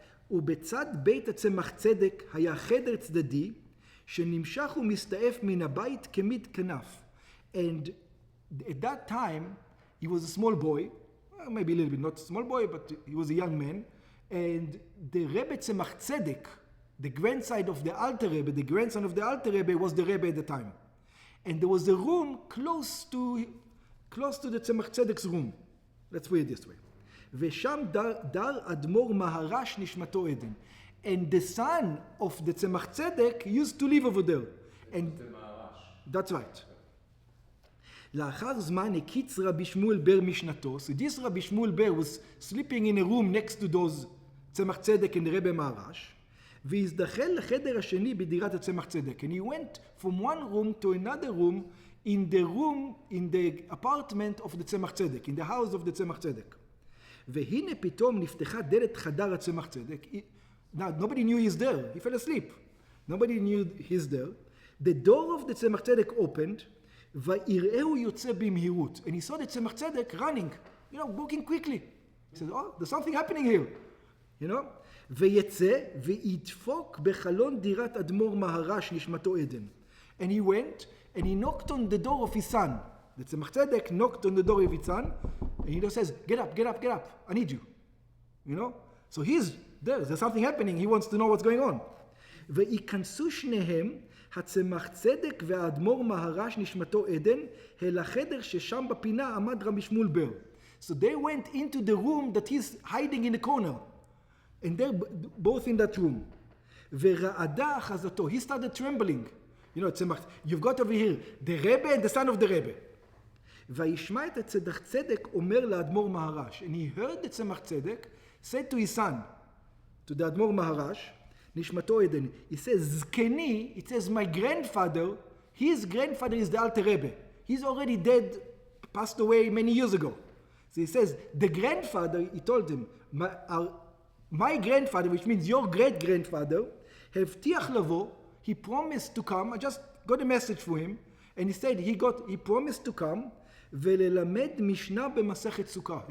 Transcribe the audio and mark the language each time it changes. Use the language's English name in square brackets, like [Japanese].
[Hebrew] ובצד בית הצמח צדק היה חדר צדדי שנמשך ומסתעף מן הבית כמיד כנף. [English] And at that time, he was a small boy, maybe a little bit, not a small boy, but he was a young man. And the Rebbe Tzemach Tzedek, the grandson of the Alter Rebbe, was the Rebbe at the time. And there was a room close to the Tzemach Tzedek's room. Let's put it this way. [Hebrew] ושם דר אדמו"ר מהר"ש נשמתו עדן. [English] And the son of the Tzemach Tzedek used to live over there. And that's right. [Hebrew] לאחר זמן הקיץ רבי שמואל בר משנתו. [English] So this Rabbi Shmuel Ber was sleeping in a room next to those Tzemach Tzedek and the Rebbe מהר"ש. [Hebrew] והזדחל לחדר השני בדירת הצמח צדק. [English] And he went from one room to another room in the apartment of the Tzemach Tzedek, in the house of the Tzemach Tzedek. [Hebrew] והנה פתאום נפתחה דלת חדר הצמח צדק. [English] Now, nobody knew he's there. He fell asleep. Nobody knew he's there. The door of the tzemach tzedek opened, [Hebrew] ויראהו יוצא במהירות. [English] And he saw the tzemach tzedek running, walking quickly. He said, oh, there's something happening here. ויצא וידפוק בחלון דירת אדמו"ר מהר"ש נשמתו עדן. And he went and he knocked on the door of his son. The tzemach tzedek knocked on the door of his son, and he just says, get up, I need you. So he's there's something happening, he wants to know what's going on. [Hebrew] וייכנסו שניהם, הצמח צדק והאדמו"ר מהר"ש נשמתו עדן, אל החדר ששם בפינה עמד רבי שמואל בר. [English] So they went into the room that he's hiding in the corner. And they're both in that room. [Hebrew] ורעדה אחזתו, [English] he started trembling. You've got over here the Rebbe and the son of the Rebbe. [Hebrew] וישמע את הצמח צדק אומר לאדמו"ר מהר"ש. [English] And he heard the tzemach tzedek said to his son, to the Admor Maharash, Nishmato Eden, he says, Zkeni, it says, my grandfather, his grandfather is the Alter Rebbe. He's already dead, passed away many years ago. So he says, the grandfather, he told him, my grandfather, which means your great-grandfather, [Hebrew] הבטיח לבוא, [English] he promised to come, I just got a message for him, and he said he promised to come, [Hebrew] וללמד משנה במסכת סוכה.